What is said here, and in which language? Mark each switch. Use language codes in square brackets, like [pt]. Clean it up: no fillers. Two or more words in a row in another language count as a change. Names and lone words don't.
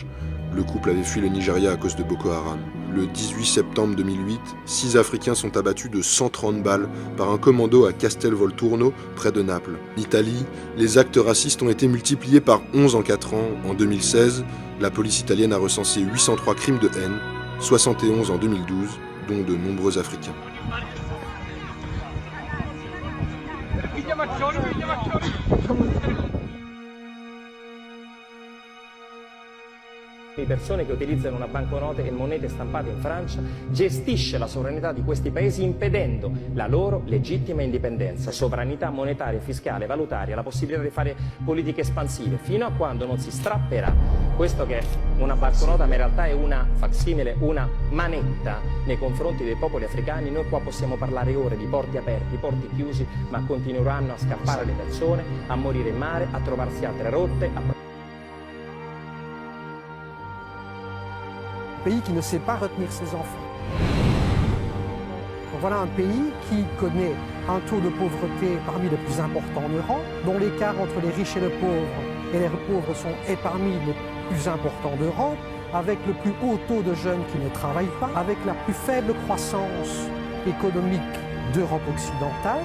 [fr] Le couple avait fui le Nigeria à cause de Boko Haram. Le 18 septembre 2008, 6 Africains sont abattus de 130 balles par un commando à Castelvolturno, près de Naples. En Italie, les actes racistes ont été multipliés par 11 en 4 ans. En 2016, la police italienne a recensé 803 crimes de haine, 71 en 2012, dont de nombreux Africains. [it] Di persone che utilizzano una banconote e monete stampate in Francia, gestisce la sovranità di questi paesi impedendo la loro legittima indipendenza, sovranità monetaria, fiscale, valutaria, la possibilità di fare politiche espansive, fino a quando non si strapperà questo che è una banconota ma in realtà è una facsimile, una manetta nei confronti dei popoli africani. Noi qua possiamo parlare ore di porti aperti, porti chiusi, ma continueranno a scappare le persone, a morire in mare, a trovarsi altre rotte, [fr] Pays qui ne sait pas retenir ses enfants. Donc voilà un pays qui connaît un taux de pauvreté parmi les plus importants en Europe, dont l'écart entre les riches et les pauvres est parmi les plus importants d'Europe, avec le plus haut taux de jeunes qui ne travaillent pas, avec la plus faible croissance économique d'Europe occidentale.